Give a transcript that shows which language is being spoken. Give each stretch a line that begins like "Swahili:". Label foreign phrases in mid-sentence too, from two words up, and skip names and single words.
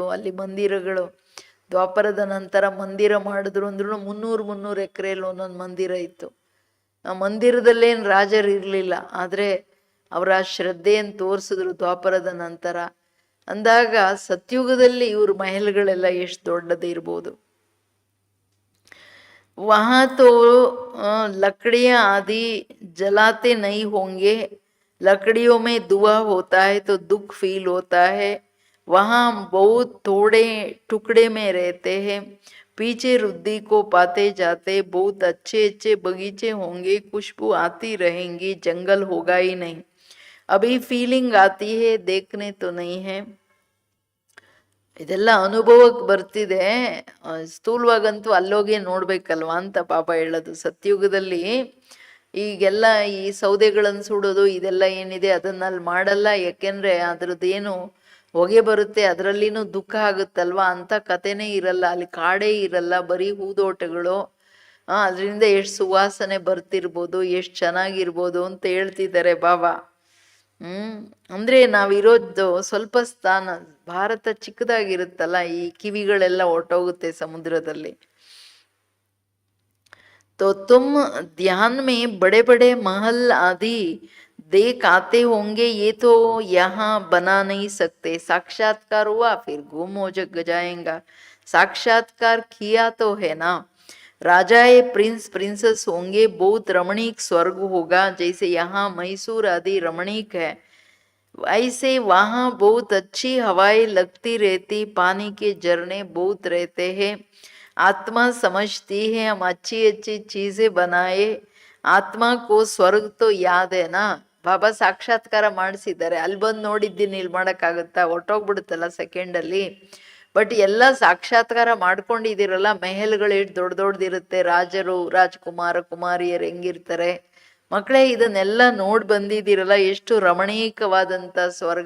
Kannada: ಅಲ್ಲಿ ಮಂದಿರಗಳು, ದ್ವಾಪರದ ನಂತರ ಮಂದಿರ ಮಾಡಿದ್ರು ಅಂದ್ರೂ 300 ಎಕರೆಯಲ್ಲಿ ಒಂದೊಂದು ಮಂದಿರ ಇತ್ತು. ಆ ಮಂದಿರದಲ್ಲೇನು ರಾಜರು ಇರಲಿಲ್ಲ, ಆದರೆ ಅವರ ಶ್ರದ್ಧೆಯನ್ನು ತೋರಿಸಿದ್ರು ದ್ವಾಪರದ ನಂತರ. ಅಂದಾಗ ಸತ್ಯುಗದಲ್ಲಿ ಇವ್ರ ಮಹಲ್ಗಳೆಲ್ಲ ಎಷ್ಟು ದೊಡ್ಡದಿರ್ಬೋದು.
Hindi: वहाँ तो लकड़ियाँ आदि जलाते नहीं होंगे, लकड़ियों में धुआं होता है तो दुख फील होता है। वहाँ बहुत थोड़े टुकड़े में रहते हैं, पीछे रुद्धि को पाते जाते, बहुत अच्छे अच्छे बगीचे होंगे, खुशबू आती रहेंगी, जंगल होगा ही नहीं। अभी फीलिंग आती है, देखने तो नहीं है.
Kannada: ಇದೆಲ್ಲ ಅನುಭವಕ್ಕೆ ಬರ್ತಿದೆ, ಸ್ಥೂಲವಾಗಂತೂ ಅಲ್ಲೋಗಿ ನೋಡ್ಬೇಕಲ್ವಾ ಅಂತ ಬಾಬಾ ಹೇಳೋದು. ಸತ್ಯುಗದಲ್ಲಿ ಈಗೆಲ್ಲ ಈ ಸೌದೆಗಳನ್ನು ಸುಡೋದು ಇದೆಲ್ಲ ಏನಿದೆ ಅದನ್ನ ಅಲ್ಲಿ ಮಾಡಲ್ಲ, ಯಾಕೆಂದ್ರೆ ಅದ್ರದ್ದೇನು ಹೊಗೆ ಬರುತ್ತೆ, ಅದರಲ್ಲಿನೂ ದುಃಖ ಆಗುತ್ತಲ್ವಾ, ಅಂತ ಕಥೆನೇ ಇರಲ್ಲ, ಅಲ್ಲಿ ಕಾಡೇ ಇರಲ್ಲ, ಬರೀ ಹೂದೋಟಗಳು. ಅದರಿಂದ ಎಷ್ಟು ಸುವಾಸನೆ ಬರ್ತಿರ್ಬೋದು, ಎಷ್ಟು ಚೆನ್ನಾಗಿರ್ಬೋದು ಅಂತ ಹೇಳ್ತಿದ್ದಾರೆ ಬಾಬಾ. ಅಂದ್ರೆ ನಾವಿರೋದು ಸ್ವಲ್ಪ ಸ್ಥಾನ, ಭಾರತ ಚಿಕ್ಕದಾಗಿರುತ್ತಲ್ಲ, ಈ ಕಿವಿಗಳೆಲ್ಲ ಹೊರಟೋಗುತ್ತೆ ಸಮುದ್ರದಲ್ಲಿ.
Hindi: तो तुम ध्यान में बड़े बड़े महल आदि देख आते होंगे, ये तो यहाँ बना नहीं सकते। साक्षात्कार हुआ फिर गुम हो जाएगा, साक्षात्कार किया तो है ना, राजा ये प्रिंस प्रिंसेस होंगे, बहुत रमणीक स्वर्ग होगा, जैसे यहाँ मैसूर आदि रमणीक है ऐसे वहाँ बहुत अच्छी हवाएं लगती रहती, पानी के झरने बहुत रहते हैं। आत्मा समझती है हम अच्छी अच्छी चीजें बनाए, आत्मा को स्वर्ग तो याद ना.
Kannada: ಬಾಬಾ ಸಾಕ್ಷಾತ್ಕಾರ ಮಾಡಿಸಿದ್ದಾರೆ, ಅಲ್ಲಿ ಬಂದು ನೋಡಿದ್ದೀನಿ ಇಲ್ಲಿ ಮಾಡೋಕ್ಕಾಗುತ್ತಾ, ಹೊಟ್ಟೋಗ್ಬಿಡುತ್ತಲ್ಲ ಸೆಕೆಂಡಲ್ಲಿ. ಬಟ್ ಎಲ್ಲ ಸಾಕ್ಷಾತ್ಕಾರ ಮಾಡ್ಕೊಂಡಿದ್ದೀರಲ್ಲ, ಮೆಹಲ್ಗಳು ಎಷ್ಟು ದೊಡ್ಡ ದೊಡ್ಡದಿರುತ್ತೆ, ರಾಜರು ರಾಜಕುಮಾರ ಕುಮಾರಿಯರು ಹೆಂಗಿರ್ತಾರೆ ಮಕ್ಕಳೇ, ಇದನ್ನೆಲ್ಲ ನೋಡಿ ಬಂದಿದ್ದೀರಲ್ಲ, ಎಷ್ಟು ರಮಣೀಕವಾದಂಥ ಸ್ವರ್ಗ.